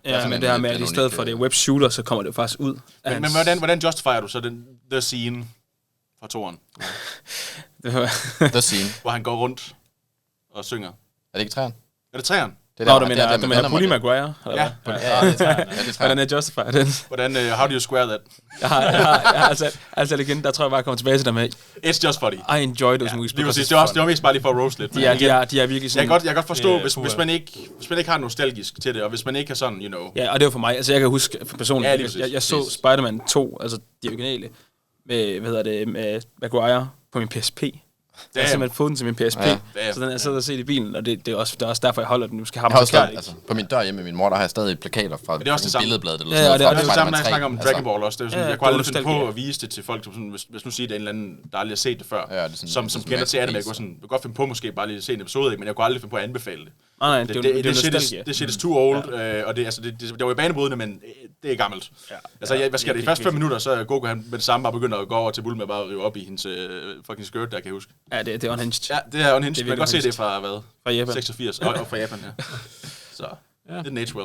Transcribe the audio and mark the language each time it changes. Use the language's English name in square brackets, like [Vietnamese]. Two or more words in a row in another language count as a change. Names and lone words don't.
[Danish] Ja, men det her med, at i stedet for det web shooter, så kommer det faktisk ud. Men hvordan justifier du så [English] the scene [Danish] fra toren? The scene. Hvor han går rundt og synger. Er det ikke træerne? Er det træerne? Du mener Bully Maguire? Ja, det er træerne. Hvordan er justifier den? Hvordan, [English] how do you square that? [Danish] Jeg har altså igen, der tror jeg bare, jeg kommer tilbage til dig med. [English] It's just funny. I enjoy those movies. [Danish] Det var mest bare lige for at roast lidt. De er virkelig sådan... Jeg kan godt forstå, hvis man ikke har nostalgisk til det, og hvis man ikke har sådan, [English] you know... [Danish] Ja, og det var for mig. Altså, jeg kan huske personligt, jeg så Spider-Man 2, altså de originale, med, med Maguire, på min PSP. Jeg har simpelthen fået den til min PSP, så den er siddet og set i bilen, og det er også derfor, jeg holder den. Du skal have den altså, på min dør hjemme med min mor, der har jeg stadig plakater fra billedbladet. Eller det er det samme, når jeg snakker om Dragon Ball også. Det er sådan, jeg kunne aldrig finde på at vise det til folk, som sådan, hvis nu siger, det er en eller anden, der aldrig har set det før, som kender til anime. Jeg kunne godt finde på måske bare lige at se en episode, men jeg kunne aldrig finde på at anbefale det. Nej, [English] det shit is too old, [Danish] og det var i banebrydende, men det er gammelt. Altså, hvad sker det? I første 5 minutter, så er Goku han med det samme bare begynder at gå over til Bulma og bare rive op i hendes fucking skirt, der kan jeg huske. Ja, det er unhinged. Ja, det er unhinged. Man kan godt se det fra, hvad? Fra Japan. 86, og fra Japan, ja. Så, det er natural.